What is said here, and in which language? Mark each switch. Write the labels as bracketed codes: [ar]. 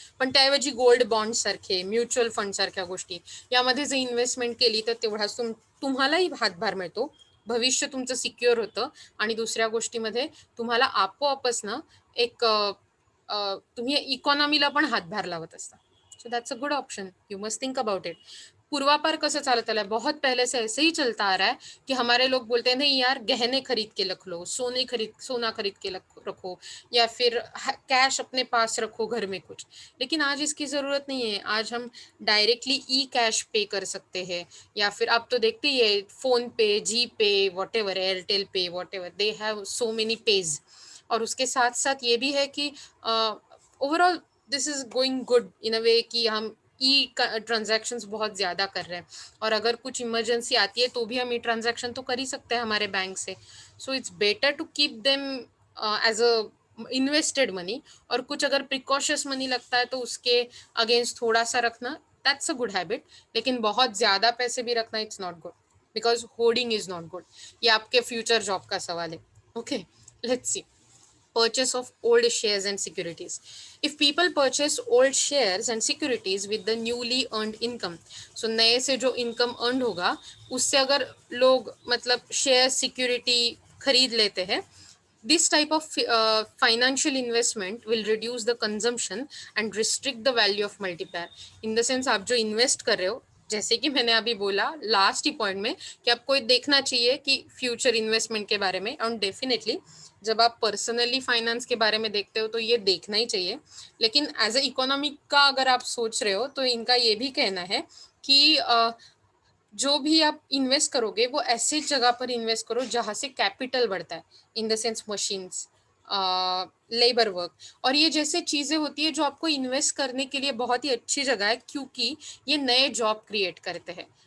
[mr] पण त्याऐवजी gold bond सारखे, म्युच्युअल फंड सारख्या गोष्टी यामध्ये जर इन्व्हेस्टमेंट केली तर तेवढाच तुम्हालाही हातभार मिळतो, भविष्य तुमचं सिक्युअर होतं, आणि दुसऱ्या गोष्टीमध्ये तुम्हाला आपोआपच ना एक तुम्ही इकॉनॉमीला पण हातभार लावत असता. [en] So that's a good option, you must think about it. [mr] पूर्वापार कसं चालत आला [hi] है, बहुत पहले से ऐसे ही चलता आ रहा है कि हमारे लोग बोलते हैं नहीं यार गहने खरीद के रख लो, सोना खरीद के रखो, या फिर कैश अपने पास रखो घर में कुछ. लेकिन आज इसकी ज़रूरत नहीं है. आज हम डायरेक्टली ई कैश पे कर सकते हैं, या फिर आप तो देखते ही है फ़ोन पे, जी पे, वॉट एवर, एयरटेल पे, what ever, [en] They have so many page. [hi] और उसके साथ साथ ये भी है कि [en] overall this is going good in a way [hi] कि हम ई ट्रांजैक्शंस बहुत ज़्यादा कर रहे हैं, और अगर कुछ इमरजेंसी आती है तो भी हम ई ट्रांजैक्शन तो कर ही सकते हैं हमारे बैंक से. [en] so it's better to keep them as a invested money, [hi] और कुछ अगर प्रिकॉशस मनी लगता है तो उसके अगेंस्ट थोड़ा सा रखना, [en] That's a good habit. [hi] लेकिन बहुत ज़्यादा पैसे भी रखना [en] It's not good, because hoarding is not good. [hi] ये आपके फ्यूचर जॉब का सवाल है. [en] Okay, let's see. Purchase of old shares and securities. If people purchase old shares and securities with the newly earned income, so [hi] नए से जो income earn होगा उससे अगर लोग मतलब शेयर सिक्योरिटी खरीद लेते हैं, [en] this type of financial investment will reduce the consumption and restrict the value of multiplier. In the sense [hi] आप जो इन्वेस्ट कर रहे हो, जैसे कि मैंने अभी बोला लास्ट ही पॉइंट में कि आपको देखना चाहिए कि फ्यूचर इन्वेस्टमेंट के बारे में, और डेफिनेटली जब आप पर्सनली फाइनेंस के बारे में देखते हो तो ये देखना ही चाहिए. लेकिन एज अ इकोनॉमिक का अगर आप सोच रहे हो तो इनका ये भी कहना है कि जो भी आप इन्वेस्ट करोगे वो ऐसी जगह पर इन्वेस्ट करो जहाँ से कैपिटल बढ़ता है, [en] in the sense [hi] machines, labour work, और ये जैसे चीज़ें होती है जो आपको इन्वेस्ट करने के लिए बहुत ही अच्छी जगह है, क्योंकि ये नए जॉब क्रिएट करते हैं.